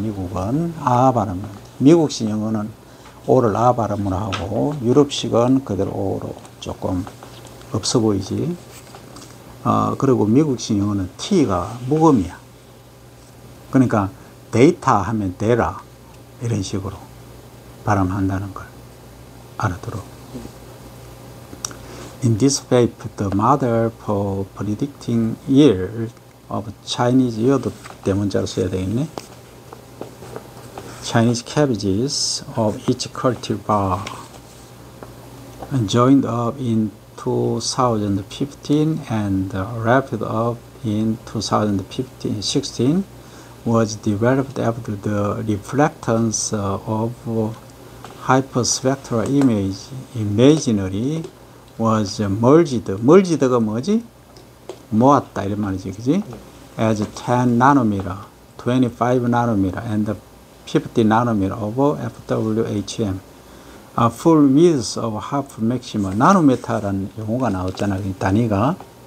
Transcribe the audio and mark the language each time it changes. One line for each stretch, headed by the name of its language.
Korean: 미국은 아 발음. 미국식 영어는 오를 아 발음으로 하고 유럽식은 그대로 오로 조금 없어 보이지. 그리고 미국식 영어는 T가 무음이야. 그러니까 데이터 하면 데라 이런 식으로 발음한다는 걸 알아들어.
English: In this paper, the model for predicting yield of Chinese yield
Korean: 대문자로 써야 되겠네.
English: Chinese cabbages of each cultivar joined up in 2015 and wrapped up in 2016 was developed after the reflectance of hyperspectral imagery was merged.
Korean: merged가 뭐지? 모았다 이런 말이지, 그지?
English: As 10 nanometer, 25 nanometer, and 50 nanometer of FWHM. A full width of half maximum.
Korean: 나노메타라는 용어가 나왔잖아, 단위가.